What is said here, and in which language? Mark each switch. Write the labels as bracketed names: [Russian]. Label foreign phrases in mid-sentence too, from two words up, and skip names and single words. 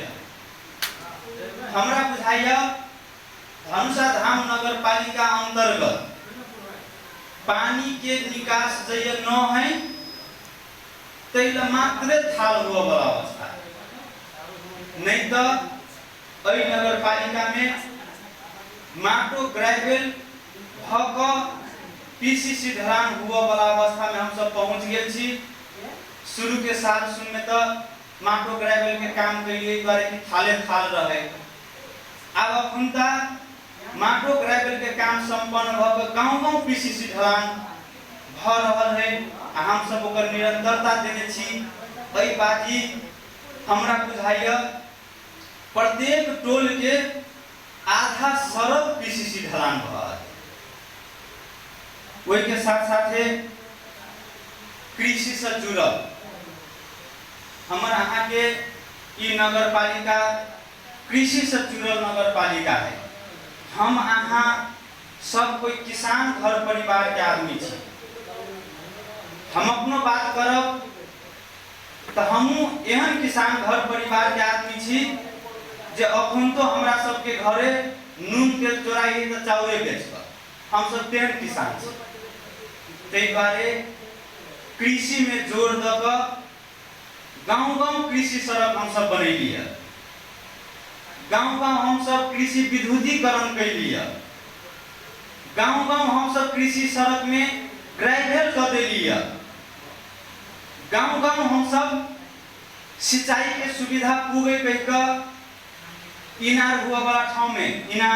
[Maithili] हमरा बुझाइया धनुषा धाम नगर पालिका अंतर्गत पानी के निकास जय न है तैला मात्र थाल हुआ वाला अवस्था, नहीं तो अई नगर पालिका में माटो ग्रेवल भक पीसीसी ढलान हुआ वाला अवस्था में हम सब पहुंच गए छी। शुरू के साल सुन में तो माटो ग्रेवल के काम के लिए बारे की थाले थाल रहे, अब अखुनता माटो ग्रेवल के काम संपन्न भक गांव-गांव पीसीसी ढलान भ रहल है। हम सब ओकर निरंतरता देने छी। अई बाजी हमरा बुझाइया प्रत्येक टोल के आधा सड़क पीसीसी ढलान भ रहल। वही के साथ साथ कृषि से जुड़ल हमारे यहाँ के ई नगर पालिका कृषि से जुड़ल नगर पालिका है। हम यहाँ सब कोई किसान घर परिवार के आदमी छी। हम अपनो बात करब तो हमू एहन किसान घर परिवार के आदमी छी जे अखन तो हमरा सबके घरे नून के चोराई तो चाउरे बेचब, हम सब तेहन किसान छी। तै बारे कृषि में जोर दक गांव-गांव कृषि सड़क हम सब बनैली है, गांव-गांव हम सब कृषि विद्युतीकरण कैली है, गांव-गांव हम सब कृषि सड़क में ग्रेवल कर देली है, गांव-गांव हम सब सिंचाई के सुविधा पूगे कह इनार हुआ वाला ठाव में